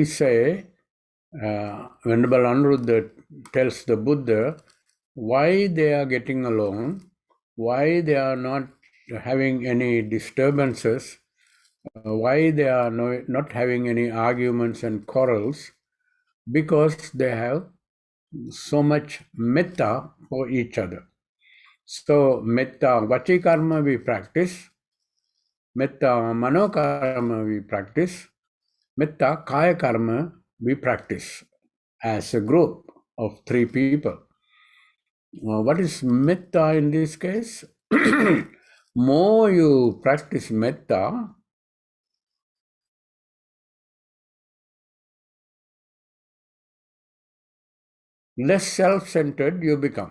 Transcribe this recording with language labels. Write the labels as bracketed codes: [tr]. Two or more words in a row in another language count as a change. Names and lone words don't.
[en] say, Venerable Anuruddha tells the Buddha why they are getting along, why they are not having any disturbances, why they are not having any arguments and quarrels, because they have so much metta for each other. So [pi] metta vachi karma [en] we practice, [pi] metta mano karma [en] we practice, [pi] metta kaya karma [en] we practice as a group of 3 people. What is metta in this case? More you practice metta, less self-centered you become.